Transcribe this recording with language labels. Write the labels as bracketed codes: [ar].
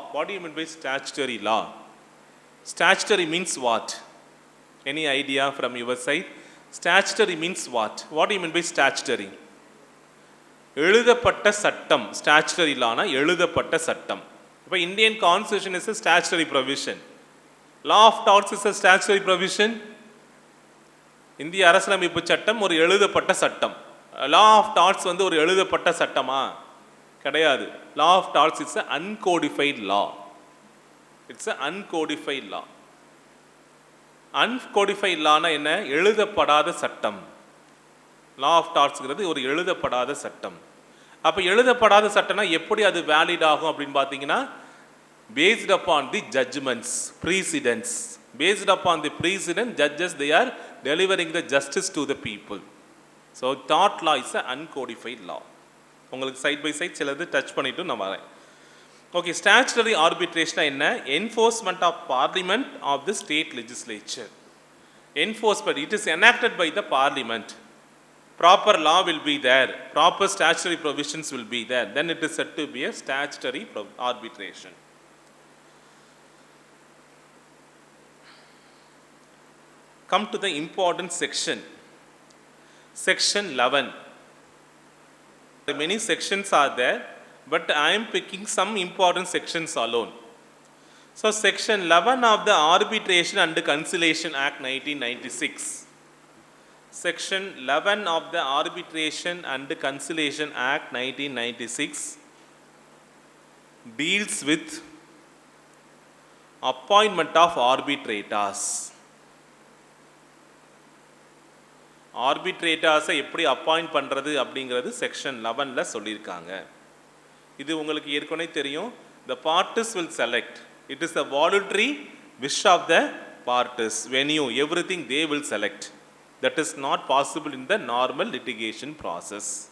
[en] What you mean by statutory law? Statutory means what? Any idea from your side? Statutory means what? What you mean by statutory? [ta] எழுதப்பட்ட சட்டம். [en] statutory லானா [ta] எழுதப்பட்ட சட்டம். [en] இப்போ Indian constitution is a statutory provision. Law of torts is a statutory provision. [ta] இந்திய அரசியலமைப்பு சட்டம் ஒரு எழுதப்பட்ட சட்டம். லா ஆஃப் டார்ட்ஸ் வந்து ஒரு எழுதப்பட்ட சட்டமா? கிடையாது. [en] Law of torts it's a uncodified law. It's a uncodified law. [ta] அன்கோடிஃபைட் Lana என்ன? எழுதப்படாத சட்டம். லா ஆஃப் டார்ட்ஸ்ங்கிறது ஒரு எழுதப்படாத சட்டம். அப்போ எழுதப்படாத சட்டம்னா எப்படி அது வேலிட் ஆகும் அப்படின்னு பார்த்தீங்கன்னா, [en] based upon the judgments, precedents. Based upon the precedent, judges, they are delivering the justice to the people. So tort law is an uncodified law. [ta] உங்களுக்கு சைட் பை சைட் சிலது டச் பண்ணிட்டு நான் வரேன். ஓகே, ஸ்டாச்சுட்டரி ஆர்பிட்ரேஷன் என்ன? [en] Enforcement of parliament of the state legislature. Enforcement, it is enacted by the parliament. Proper law will be there, proper statutory provisions will be there, then it is said to be a statutory arbitration. Come to the important section. Section 11. Many sections are there, but I am picking some important sections alone. So section 11 of the Arbitration and Conciliation Act 1996. Section 11 of the Arbitration and Conciliation Act 1996 deals with appointment of arbitrators. [ta] ஆர்பிட்ரேட்டர்ஸை எப்படி appoint பண்ணுறது அப்படிங்கிறது section 11ல் சொல்லியிருக்காங்க. இது உங்களுக்கு ஏற்கனவே தெரியும். [en] The parties will select. It is the voluntary wish of the parties. Venue everything they will select. That is not possible in the normal litigation process.